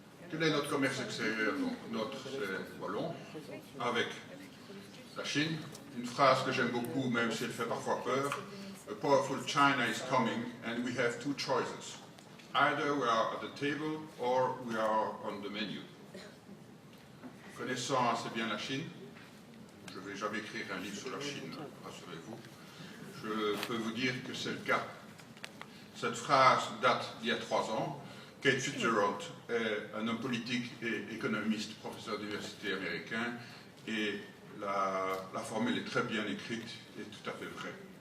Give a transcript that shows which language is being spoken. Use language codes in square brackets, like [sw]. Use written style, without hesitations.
[fr] Quel est notre commerce extérieur? Donc, notre, c'est wallon, avec la Chine. Une phrase que j'aime beaucoup, même si elle fait parfois peur. [en] A powerful China is coming and we have 2 choices. Either we are at the table or we are on the menu. [fr] Connaissant assez bien la Chine, je ne vais jamais écrire un livre sur la Chine, rassurez-vous. Je peux vous dire que c'est le cas. Cette phrase date d'il y a 3 ans. Kate Fitzgerald est un homme politique et économiste, professeur d'université américain, et la formule est très bien écrite et tout à fait vraie.